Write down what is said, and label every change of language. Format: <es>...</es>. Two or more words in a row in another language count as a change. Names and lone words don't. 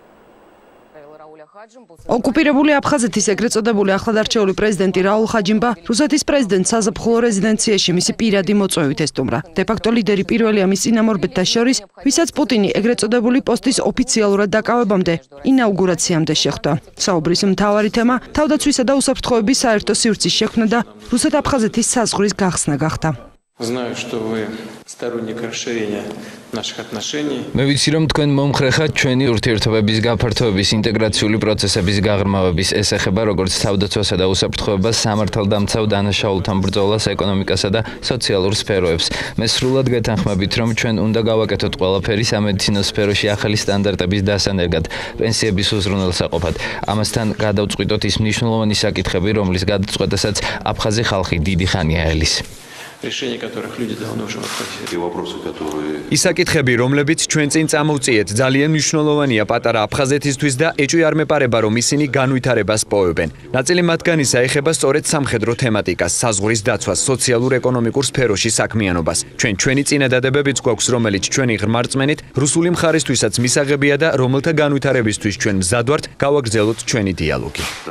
<ka>ოკუპირებული აფხაზეთის ეგრეთ წოდებული ახლად არჩეული პრეზიდენტი რაულ ხაჯიმბა რუსეთის პრეზიდენტ საზაფხულო რეზიდენციაში მისი პირადი მოწვევით ესტუმრა. დე-ფაქტო ლიდერი პირველია მის წინამორბედთა შორის, ვისაც პუტინი ეგრეთ წოდებული პოსტის ოფიციალურად დაკავებამდე ინაუგურაციამდე შეხვდა. საუბრის მთავარი თემა თავდაცვისა და უსაფრთხოების საერთო სივრცის შექმნა და რუსეთ-აფხაზეთის საზღვრის გახსნა გახდა.</ka> <ru>Знаю, что вы сторонник расширения наших отношений.</ru> <ka>მე ვიცი, რომ თქვენ მომხრე ხართ ჩვენი ურთიერთობების გაფართოების ინტეგრაციული პროცესების გაღრმავების. ეს ეხება როგორც თავდაცვასა და უსაფრთხოებას, სამართალდამცავ დანაშაულთან ბრძოლას, ეკონომიკასა და სოციალურ სფეროებს. მე სრულად გეთანხმებით, რომ ჩვენ უნდა გავაკეთოთ ყველაფერი სამედიცინო სფეროში ახალი სტანდარტების დასანერგად, პენსიების უზრუნველსაყოფად. ამასთან გადავწყვიტოთ ის მნიშვნელოვანი საკითხები, რომლის გადაწყვეტასაც აფხაზი ხალხი დიდი ხანია ელის.</ka> <ru>Решение которых люди давно уже отхватили.</ru> <ka>ის საკითხები, რომლებიც ჩვენ წინ წამოვწიეთ, ძალიან მნიშვნელოვანია პატარა აფხაზეთისთვის და ეჭვი არ მეპარება, რომ ისინი განვითარებას პოვებენ. ნაწილი მათგანისა ეხება სწორედ სამხედრო თემატიკას, საზღვრის დაცვას, სოციალურ-ეკონომიკურ სფეროში საქმიანობას. ჩვენი წინადადებებიც გვაქვს, რომელიც ჩვენი ღრმა რწმენით რუსული მხარისთვისაც მისაღებია და რომელთა განვითარებისთვის ჩვენ მზად ვართ გავაგრძელოთ ჩვენი დიალოგი.</ka>